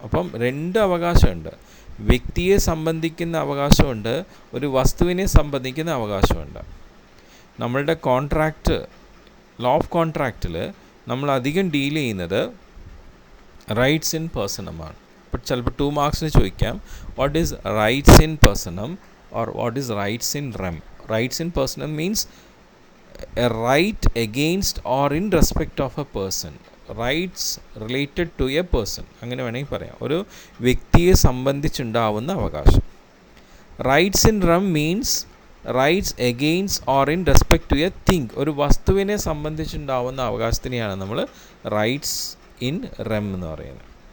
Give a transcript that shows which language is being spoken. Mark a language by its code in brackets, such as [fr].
[ml] അപ്പം 2 അവകാശമുണ്ട്. വ്യക്തിയെ സംബന്ധിക്കുന്ന അവകാശമുണ്ട്, ഒരു വസ്തുവിനെ സംബന്ധിക്കുന്ന അവകാശമുണ്ട്. നമ്മളുടെ കോൺട്രാക്റ്റ്, ലോ ഓഫ് കോൺട്രാക്റ്റിൽ നമ്മൾ അധികം ഡീൽ ചെയ്യുന്നത് റൈറ്റ്സ് ഇൻ പേഴ്സണമാണ്. ഇപ്പോൾ ചിലപ്പോൾ 2 മാർക്സിന് ചോദിക്കാം, [en] What is rights in personam or what is rights in rem? Rights in personam means a right against or in respect of a person. Rights related to a person, [ml] അങ്ങനെ വേണമെങ്കിൽ പറയാം, ഒരു വ്യക്തിയെ സംബന്ധിച്ചുണ്ടാവുന്ന അവകാശം. [en] rights in rem means rights against or in respect to a thing, [ml] ഒരു വസ്തുവിനെ സംബന്ധിച്ചുണ്ടാവുന്ന അവകാശത്തിനെയാണ് നമ്മൾ rights in rum എന്ന് പറയുന്നത്.